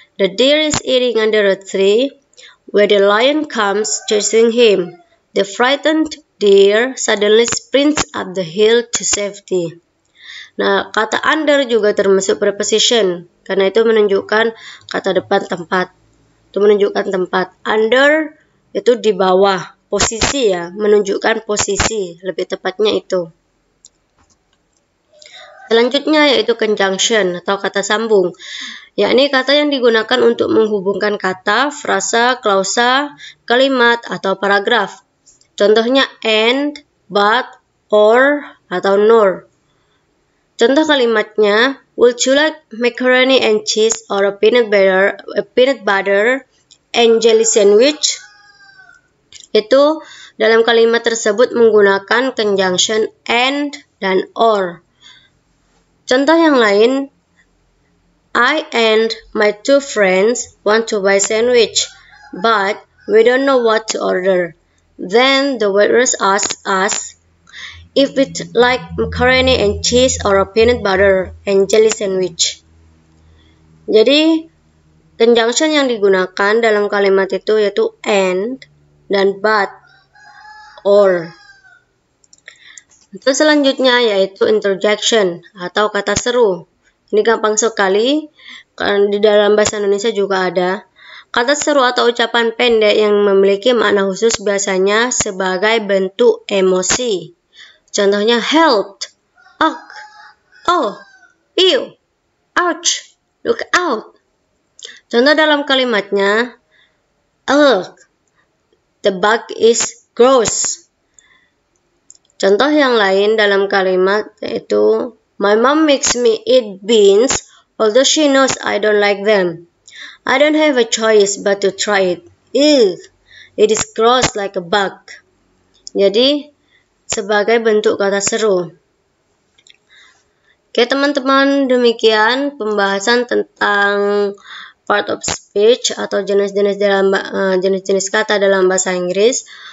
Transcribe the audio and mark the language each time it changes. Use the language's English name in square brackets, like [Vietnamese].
[English] The deer is eating under a tree where the lion comes chasing him. The frightened deer suddenly sprints up the hill to safety. [Indonesian] Nah, kata under juga termasuk preposition, karena itu menunjukkan kata depan tempat. Itu menunjukkan tempat. Under itu di bawah, posisi ya, menunjukkan posisi, lebih tepatnya itu. Selanjutnya yaitu conjunction atau kata sambung, yakni kata yang digunakan untuk menghubungkan kata, frasa, klausa, kalimat, atau paragraf. Contohnya and, but, or, atau nor. Contoh kalimatnya, [English] would you like macaroni and cheese or a peanut butter and jelly sandwich? [Indonesian] Itu dalam kalimat tersebut menggunakan conjunction and dan or. Contoh yang lain, [English] I and my 2 friends want to buy sandwich, but we don't know what to order. Then the waitress asks us if we'd like macaroni and cheese or a peanut butter and jelly sandwich. [Indonesian] Jadi, conjunction yang digunakan dalam kalimat itu yaitu and dan but, or. Terus selanjutnya yaitu interjection atau kata seru. Ini gampang sekali, karena di dalam bahasa Indonesia juga ada. Kata seru atau ucapan pendek yang memiliki makna khusus biasanya sebagai bentuk emosi. Contohnya helped, ugh, oh, ew, ouch, look out. Contoh dalam kalimatnya, [English] ugh, the bug is gross. [Indonesian] Contoh yang lain dalam kalimat yaitu [English] my mom makes me eat beans although she knows I don't like them. I don't have a choice but to try it. Ew, it is gross like a bug. [Indonesian] Jadi sebagai bentuk kata seru. Oke teman-teman, demikian pembahasan tentang part of speech atau jenis-jenis kata dalam bahasa Inggris.